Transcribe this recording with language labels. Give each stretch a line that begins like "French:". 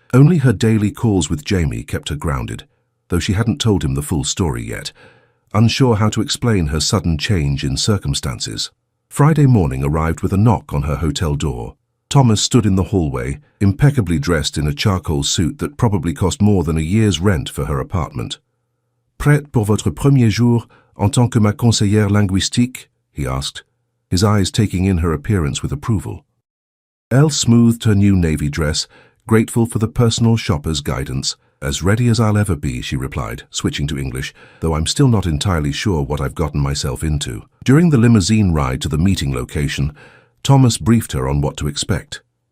English: Only her daily calls with Jamie kept her grounded, though she hadn't told him the full story yet, unsure how to explain her sudden change in circumstances. Friday morning arrived with a knock on her hotel door. Thomas stood in the hallway, impeccably dressed in a charcoal suit that probably cost more than a year's rent for her apartment.
French: "Prête pour votre premier jour en tant que ma conseillère linguistique?"
English: he asked, his eyes taking in her appearance with approval. Elle smoothed her new navy dress, grateful for the personal shopper's guidance. "As ready as I'll ever be," she replied, switching to English, "though I'm still not entirely sure what I've gotten myself into." During the limousine ride to the meeting location, Thomas briefed her on what to expect.